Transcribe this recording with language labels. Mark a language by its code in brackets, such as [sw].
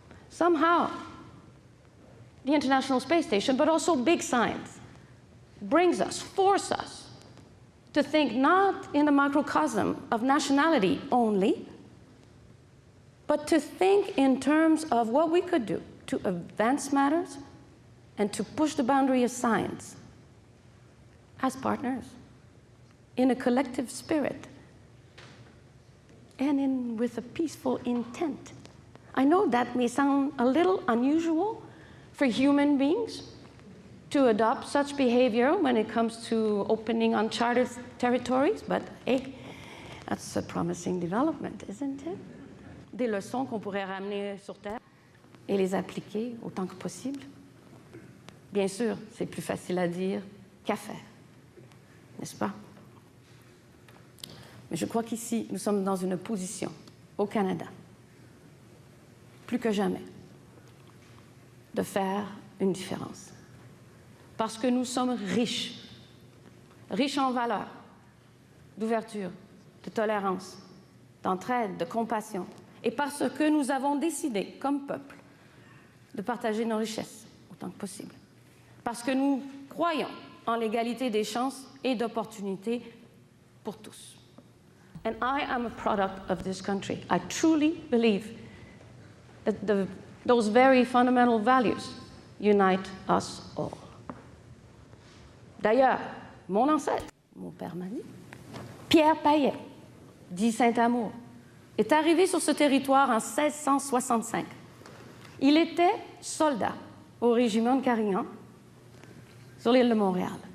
[en] Somehow, the International Space Station, but also big science, force us to think not in the microcosm of nationality only, but to think in terms of what we could do to advance matters and to push the boundary of science as partners, in a collective spirit, and with a peaceful intent. I know that may sound a little unusual for human beings to adopt such behavior when it comes to opening uncharted territories, but hey, that's a promising development, isn't it? [fr] Des leçons qu'on pourrait ramener sur Terre et les appliquer autant que possible. Bien sûr, c'est plus facile à dire qu'à faire, n'est-ce pas? Mais je crois qu'ici, nous sommes dans une position, au Canada, plus que jamais, de faire une différence. Parce que nous sommes riches en valeurs, d'ouverture, de tolérance, d'entraide, de compassion, et parce que nous avons décidé, comme peuple, de partager nos richesses autant que possible. Parce que nous croyons en l'égalité des chances et d'opportunités pour tous. [en] And I am a product of this country. I truly believe that those very fundamental values unite us all. [fr] D'ailleurs, mon ancêtre, mon père m'a dit, Pierre Payet, dit Saint-Amour, est arrivé sur ce territoire en 1665. Il était soldat au régiment de Carignan, sur l'île de Montréal.